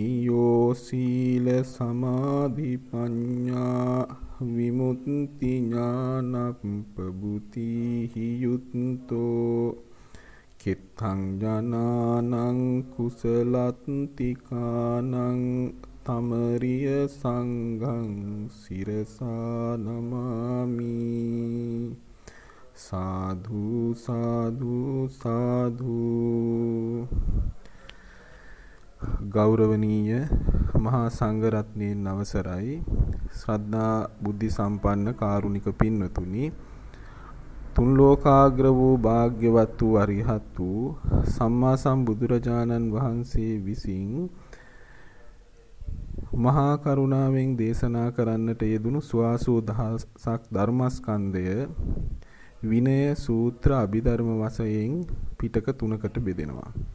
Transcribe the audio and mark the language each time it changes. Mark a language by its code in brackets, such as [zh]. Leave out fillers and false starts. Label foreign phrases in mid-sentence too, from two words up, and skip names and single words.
[pi] යෝ සීල සමාධි පඤ්ඤා විමුක්ති ඥානප්පබුතිහි යුත්තෝ කිත්තං ජනානං කුසලත්තිකානං තමරිය සංඝං සිරසා නමාමි සාධු සාධු සාධු. [si] ගෞරවනීය මහා සංඝරත්නයන් අවසරයි. ශ්‍රද්ධා බුද්ධ සම්පන්න කාරුණික පින්වතුනි, තුන් ලෝකාග්‍ර වූ භාග්‍යවත් වූ අරිහත් වූ සම්මා සම්බුදුරජාණන් වහන්සේ විසින් මහා කරුණාවෙන් දේශනා කරන්නට යෙදුණු සුවාසූ දහසක් ධර්මස්කන්ධය විනය සූත්‍ර අභිධර්ම වශයෙන් පිටක තුනකට බෙදෙනවා.